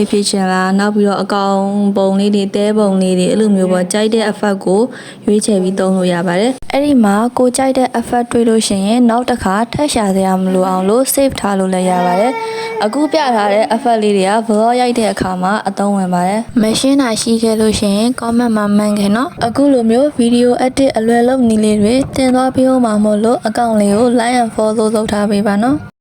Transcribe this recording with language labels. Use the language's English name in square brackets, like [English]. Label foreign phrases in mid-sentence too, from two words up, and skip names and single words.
[Burmese] ဖြစ်ချင်လားနောက်ပြီးတော့အကောင်ပုံလေးတွေတဲပုံလေးတွေအဲ့လိုမျိုးပေါ့ကြိုက်တဲ့ effect ကိုရွေးချယ်ပြီးသုံးလို့ရပါတယ်အဲ့ဒီမှာကိုကြိုက်တဲ့ effect တွေ့လို့ရှိရင်နောက်တစ်ခါထပ်ရှာစရာမလိုအောင်လို့ save ထားလို့လည်းရပါတယ်အခုပြထားတဲ့ effect လေးတွေက vlog ရိုက်တဲ့အခါမှာအသုံးဝင်ပါတယ်မရှင်းတာရှိခဲ့လို့ရှိရင် comment မှာမှန်ခဲ့နော်အခုလိုမျိုး [English] video edit [Burmese] အလွယ်လုပ်နည်းလေးတွေတင်သွားပြီးမှမို့လို့ account လေးကို [English] like and follow [Burmese] လုပ်ထားပေးပါနော်